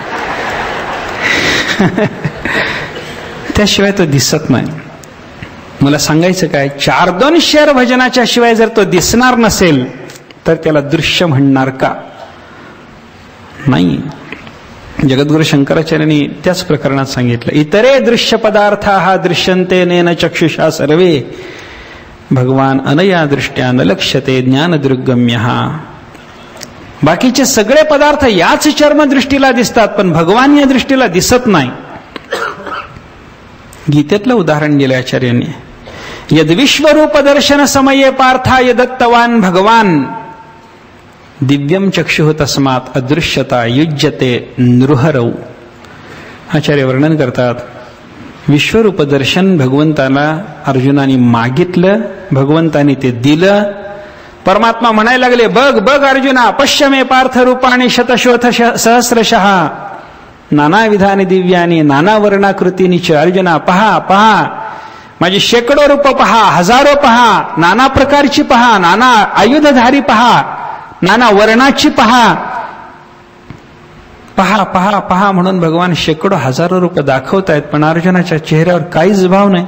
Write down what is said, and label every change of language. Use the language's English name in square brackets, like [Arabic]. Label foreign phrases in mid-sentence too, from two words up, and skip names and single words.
[Marathi] त्याशिवाय तो दिसत नाही. मला सांगायचं काय, 4-2 शेर भजनाच्या शिवाय जर तो दिसणार नसेल तर त्याला दृश्य म्हणणार का. नाही. जगद्गुरु शंकराचार्यांनी त्याच प्रकरणात सांगितलं, [Sanskrit] इतरे दृश्य पदार्थाः दृश्यन्ते नेन चक्षुषा सर्वे भगवान अनया दृष्ट्या न लक्ष्यते ज्ञानदृग्गम्यः. [Marathi] बाकीचे सगळे पदार्थ याच चर्मदृष्टीला दिसतात, पण भगवान या दृष्टीला दिसत नाही. गीतेतलं उदाहरण दिलं आचार्यांनी, [Sanskrit] यद विश्वरूप दर्शन समये पार्थाय दत्तवान भगवान दिव्यम चक्षुः तस्मात् अदृश्यता युज्यते नृहरौ. [Marathi] आचार्य वर्णन करतात, विश्वरूप दर्शन भगवंताला अर्जुनाने मागितलं, भगवंताने ते दिलं. परमात्मा म्हणायला लागले, बघ बघ अर्जुना, [Sanskrit] पश्य मे पार्थ रूपाणी शतशोथ सहस्रशः नानाविधानी दिव्यानी नाना वर्णाकृतीनी च. [Marathi] अर्जुना पहा पहा, माझी शेकडो रूप पहा, हजारो पहा, नाना प्रकारची पहा, नाना आयुधधारी पहा, नाना वर्णाची पहा, पहा पहा पहा म्हणून भगवान शेकडो हजारो रूप दाखवतायत, पण अर्जुनाच्या चेहऱ्यावर काहीच भाव नाही.